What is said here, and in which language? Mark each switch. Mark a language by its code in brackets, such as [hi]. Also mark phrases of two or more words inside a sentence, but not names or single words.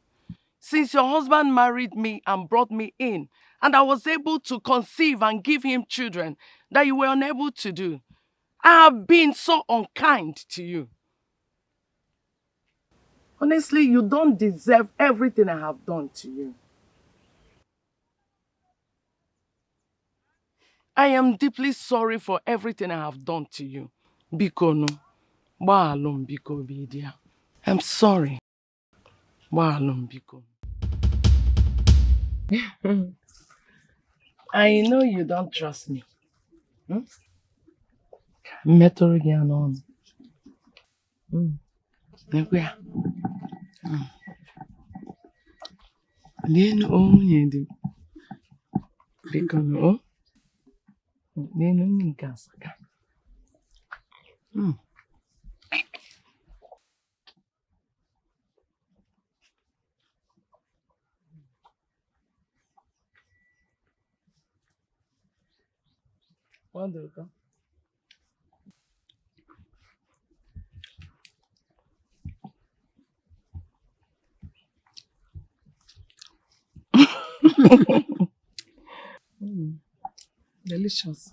[en] Since your husband married me and brought me in, and I was able to conceive and give him children that you were unable to do, I have been so unkind to you. Honestly, you don't deserve everything I have done to you. I am deeply sorry for everything I have done to you. [ig] Biko no, gbaalụ biko Obidia. [en] I'm sorry. [ig] Gbaalụ biko. [en] I know you don't trust me. [ig] Metụrụ gị ya n'ọnụ. Nekwe ya. Leenu onye dị. Biko no. Leenu nke asaka. [en] Wonderful. Delicious.